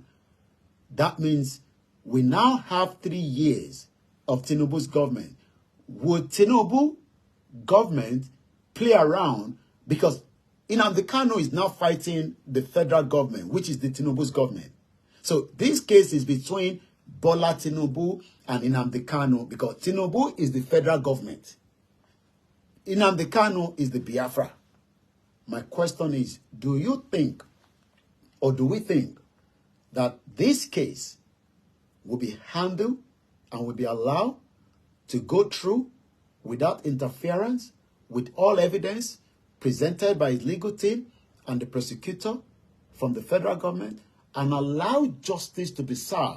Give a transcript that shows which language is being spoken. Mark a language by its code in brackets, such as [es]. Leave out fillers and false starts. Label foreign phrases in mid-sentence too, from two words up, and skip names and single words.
[en] That means we now have 3 years of Tinubu's government. Would Tinubu government play around? Because Nnamdi Kanu is now fighting the federal government, which is the Tinubu's government. So this case is between Bola Tinubu and Nnamdi Kanu, because Tinubu is the federal government. Nnamdi Kanu is the Biafra. My question is, do you think, or do we think, that this case will be handled and will be allowed to go through without interference, with all evidence presented by his legal team and the prosecutor from the federal government, and allow justice to be served?